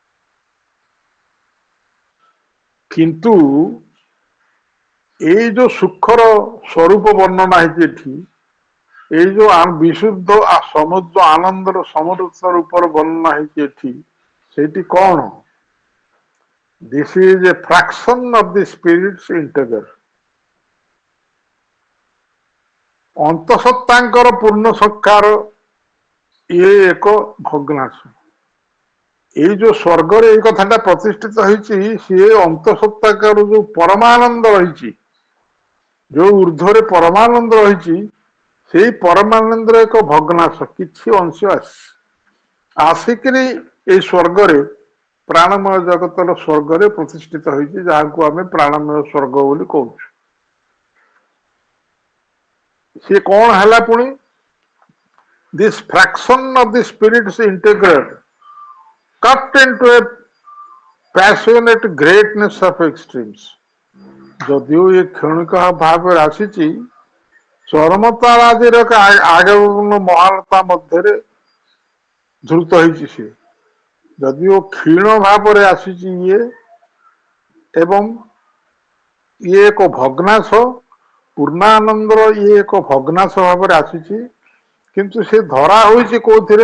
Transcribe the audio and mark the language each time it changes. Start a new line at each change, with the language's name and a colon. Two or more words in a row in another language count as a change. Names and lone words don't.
Odia: କିନ୍ତୁ ଏଇ ଯୋଉ ସୁଖର ସ୍ୱରୂପ ବର୍ଣ୍ଣନା ହେଇଛି ଏଠି, ଏଇ ଯୋଉ ବିଶୁଦ୍ଧ ସମୁଦ୍ର ଆନନ୍ଦର ସମୃଦ୍ଧ ରୂପର ବର୍ଣ୍ଣନା ହେଇଛି ଏଠି, ସେଇଠି କଣ?
English: This is a fraction of the spirit's integer.
Odia: ଅନ୍ତଃସତ୍ତାଙ୍କର ପୂର୍ଣ୍ଣ ସତ୍କାର ଇଏ ଏକ ଭଗ୍ନାଂଶ। ଏଇ ଯୋଉ ସ୍ୱର୍ଗରେ ଏଇ କଥାଟା ପ୍ରତିଷ୍ଠିତ ହେଇଛି, ସିଏ ଅନ୍ତଃସତ୍ତାକାର ଯୋଉ ପରମାନନ୍ଦ ରହିଛି, ଯୋଉ ଉର୍ଦ୍ଧ୍ୱରେ ପରମାନନ୍ଦ ରହିଛି, ସେଇ ପରମାନନ୍ଦର ଏକ ଭଗ୍ନାଂଶ, କିଛି ଅଂଶ ଆସିକିରି ଏଇ ସ୍ୱର୍ଗରେ ପ୍ରାଣମୟ ଜଗତର ସ୍ୱର୍ଗରେ ପ୍ରତିଷ୍ଠିତ ହେଇଛି, ଯାହାକୁ ଆମେ ପ୍ରାଣମୟ ସ୍ୱର୍ଗ ବୋଲି କହୁଛୁ। ସିଏ କଣ ହେଲା ପୁଣି?
English: This fraction of the spirit's integer cut into a passionate greatness of extremes.
Odia: ଯଦିଓ ଏ କ୍ଷଣିକ ଭାବରେ ଆସିଛି, ଚରମତାରାଜିର ଆଗମନ ମହାନତା ମଧ୍ୟରେ ଧୃତ ହେଇଛି ସିଏ। ଯଦିଓ କ୍ଷୀଣ ଭାବରେ ଆସିଛି ଇଏ, ଏବଂ ଇଏ ଏକ ଭଗ୍ନାଂଶ, ପୂର୍ଣ୍ଣାନନ୍ଦର ଇଏ ଏକ ଭଗ୍ନାଂଶ ଭାବରେ ଆସିଛି, କିନ୍ତୁ ସେ ଧରା ହୋଇଛି କୋଉଥିରେ?